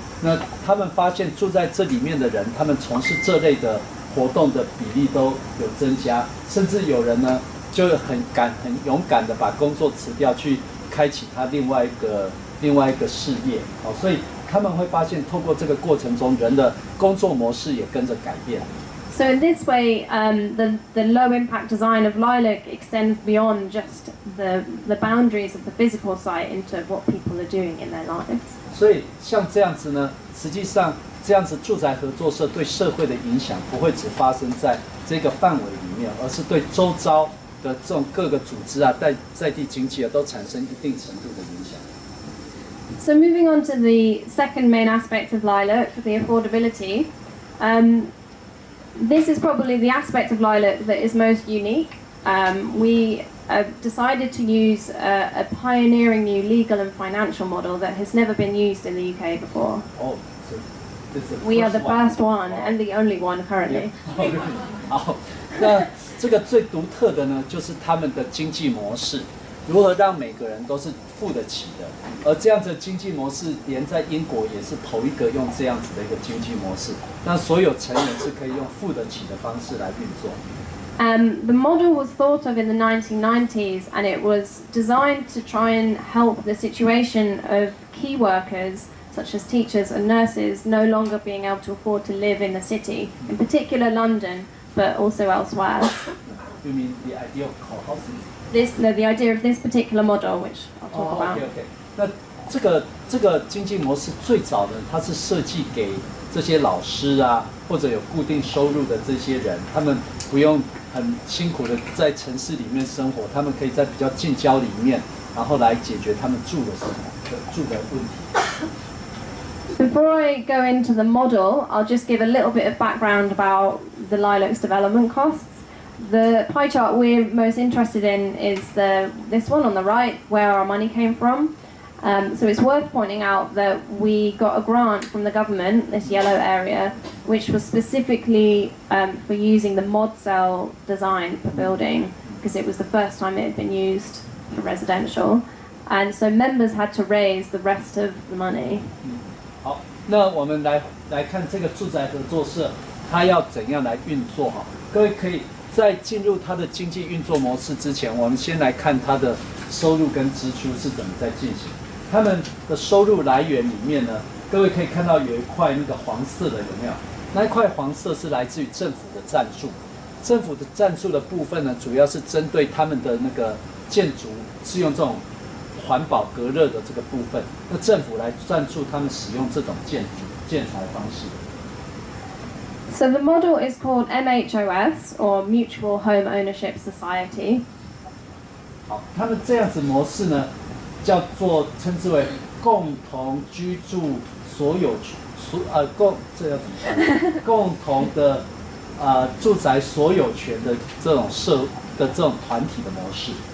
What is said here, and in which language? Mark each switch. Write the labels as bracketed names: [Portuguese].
[Chinese] 那他们发现住在这里面的人，他们从事这类的活动的比例都有增加，甚至有人呢就很勇敢的把工作辞掉，去开启他另外一个事业。所以他们会发现，透过这个过程中，人的工作模式也跟着改变。 [English] So in this way, the low impact design of Lilac extends beyond just the boundaries of the physical site into what people are doing in their lives. [Chinese] 所以像这样子呢，实际上这样子住宅合作社对社会的影响不会只发生在这个范围里面，而是对周遭的这种各个组织啊、在地经济啊，都产生一定程度的影响。 [English] So moving on to the second main aspect of Lilac, the affordability. This is probably the aspect of Lilac that is most unique. We decided to use a pioneering new legal and financial model that has never been used in the UK before. Oh, so this is the We are the first first one and the only one currently. [Chinese] 好，那这个最独特的呢，就是他们的经济模式，如何让每个人都是付得起的。而这样子的经济模式，连在英国也是头一个用这样子的一个经济模式，那所有成员是可以用付得起的方式来运作。 [English] The model was thought of in the 1990s, and it was designed to try and help the situation of key workers, such as teachers and nurses, no longer being able to afford to live in the city, in particular London, but also elsewhere. You mean the idea of co-housing? The idea of this particular model, which I'll talk about. OK。 [Chinese] 那这个经济模式最早呢，它是设计给这些老师啊，或者有固定收入的这些人，他们不用很辛苦的在城市里面生活，他们可以在比较近郊里面，然后来解决他们住的问题。 [English] Before I go into the model, I'll just give a little bit of background about the Lilac's development costs. The pie chart we're most interested in is this one on the right, where our money came from. So it's worth pointing out that we got a grant from the government, this yellow area, which was specifically for using the mod cell design for building, because it was the first time it had been used for residential. and so members had to raise the rest of the money. [Chinese] 好，那我们来看这个住宅合作社，它要怎样来运作哈？各位可以在进入它的经济运作模式之前，我们先来看它的收入跟支出是怎么在进行。他们的收入来源里面呢，各位可以看到有一块那个黄色的有没有？那一块黄色是来自于政府的赞助。政府的赞助的部分呢，主要是针对他们的那个建筑是用这种环保隔热的这个部分，那政府来赞助他们使用这种建材方式。 [English] So the model is called MHOS, or Mutual Home Ownership Society. [Chinese] 好，他们这样子模式呢，称之为共同居住所有这要怎么办？共同的住宅所有权的这种这种团体的模式。